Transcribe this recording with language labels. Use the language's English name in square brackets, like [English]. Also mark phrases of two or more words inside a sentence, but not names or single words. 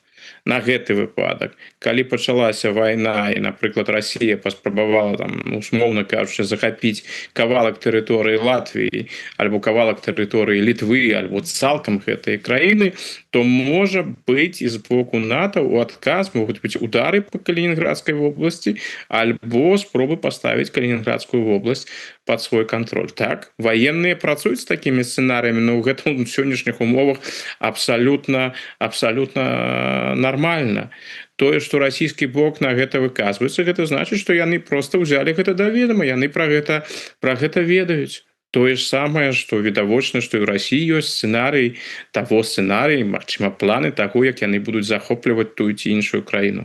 [Belarusian] На гэты выпадак, калі пачалася вайна і, напрыклад, Расія паспрабавала там, услоўна кажучы, захапіць кавалак тэрыторыі Латвіі альбо кавалак тэрыторыі Літвы альбо цалкам гэтай краіны, то можа быць і з боку НАТО у адказ могуць быць удары по Калінінградскай вобласці альбо спробы паставіць Калінінградскую вобласць [Russian] под свой контроль. [Belarusian] Так, военные працуюць з такімі сцэнарыямі, но ў гэтым сённяшніх умовах абсалютна нормально. Тое, што расійскі бок на гэта выказваецца, гэта значыць, што яны проста ўзялі гэта да ведама, яны пра гэта ведаюць. Тое ж самае, што відавочна, што і ў Расіі ёсць сцэнарый, магчыма, планы таго, як яны будуць захопліваць тую ці іншую краіну.